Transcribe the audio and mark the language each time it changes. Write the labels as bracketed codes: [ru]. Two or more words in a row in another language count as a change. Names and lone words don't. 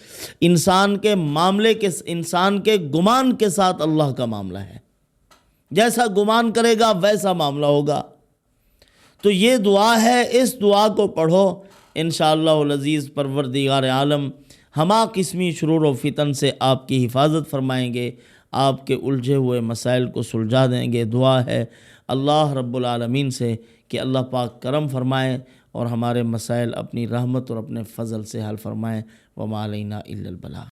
[ur] انسان کے گمان کے ساتھ اللہ کا معاملہ ہے، جیسا گمان کرے گا ویسا معاملہ ہوگا۔ تو یہ دعا ہے، اس دعا کو پڑھو، [ar] انشاءاللہ العزیز [ur] پروردگار عالم ہما قسمی شرور و فتن سے آپ کی حفاظت فرمائیں گے، آپ کے الجھے ہوئے مسائل کو سلجھا دیں گے۔ دعا ہے اللہ [ar] رب العالمین [ur] سے کہ اللہ پاک کرم فرمائیں اور ہمارے مسائل اپنی رحمت اور اپنے فضل سے حل فرمائیں۔ [ar] وما علینا الا البلاغ۔